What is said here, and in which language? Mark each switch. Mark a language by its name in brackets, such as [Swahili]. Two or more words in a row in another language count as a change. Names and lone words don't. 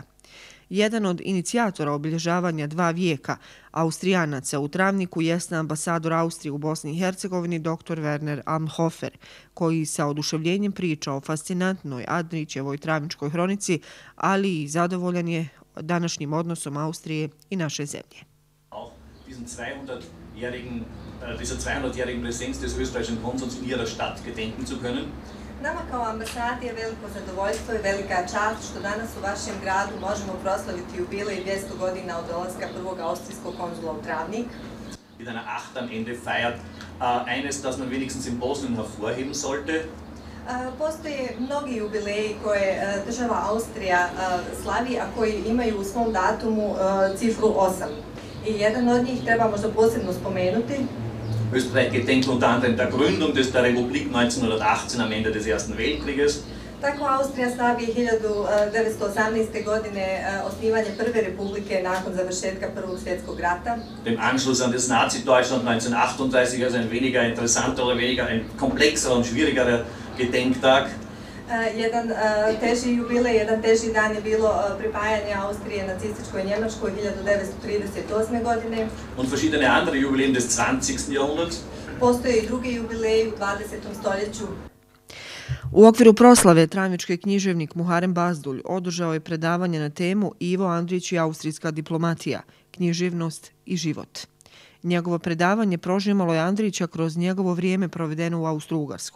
[Bosnian] Jedan od inicijatora obilježavanja 2 vijeka Austrijanaca u Travniku jeste ambasador Austrije u Bosni i Hercegovini dr. Werner Amhofer, koji sa oduševljenjem priča o fascinantnoj Andrićevoj travničkoj hronici, ali i zadovoljan je današnjim odnosom Austrije i naše zemlje. [German] Dieser 200-jährigen Präsenz des österreichischen Konsuls in ihrer Stadt gedenken zu können. [Bosnian] Nama kao ambasadi je veliko zadovoljstvo i velika čast što danas u vašem gradu možemo proslaviti jubilej 200 godina od dolaska prvog austrijskog konzula u Travnik. [German] Mit einer Acht am Ende feiert. Eines, das man wenigstens in Bosnien hervorheben sollte. [Bosnian] Postoje mnogi jubileji koje država Austrija slavi, a koji imaju u svom datumu cifru 8. I jedan od njih treba možda posebno spomenuti. [German] Österreich gedenkt unter anderem der Gründung der Republik 1918 am Ende des Ersten Weltkrieges. [Bosnian] Tako Austrija slavi 1918. godine osnivanje prve republike nakon završetka Prvog svjetskog rata. [German] Dem Anschluss an das Nazi-Deutschland 1938, also ein weniger interessanter oder weniger ein komplexer und schwieriger Gedenktag. [Bosnian] Jedan teži jubilej, jedan teži dan je bilo pripajanje Austrije nacističkoj Njemačkoj 1938. godine. [German] Und verschiedene andere Jubiläen des 20. Jahrhunderts. [Bosnian] Postoje i drugi jubileji u 20. stoljeću. U okviru proslave travnički književnik Muharem Bazdulj održao je predavanje na temu Ivo Andrić i austrijska diplomatija, književnost i život. Njegovo predavanje prožimalo je Andrića kroz njegovo vrijeme provedeno u Austro-Ugarskoj.